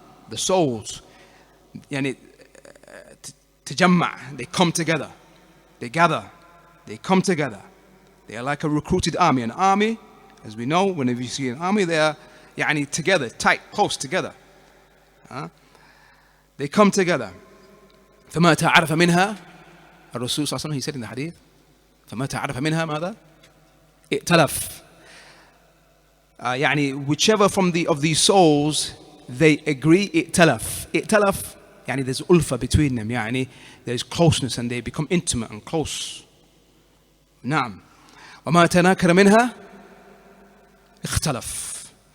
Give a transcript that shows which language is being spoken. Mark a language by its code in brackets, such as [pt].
[en] The souls, تجمع, they come together, they gather, they come together. They are like a recruited army. An army, as we know, whenever you see an army, they are together, tight, close together. They come together. [ar] فما تعرف منها, الرسول صلى الله عليه وسلم, [en] he said in the hadith, [ar] فما تعرف منها ماذا؟ ائتلف. [en] Whichever of these souls they agree, [ar] ائتلف. ائتلف, [en] there's ulfa between them, there's closeness and they become intimate and close. [ar] نعم. وما تناكر منها اختلف.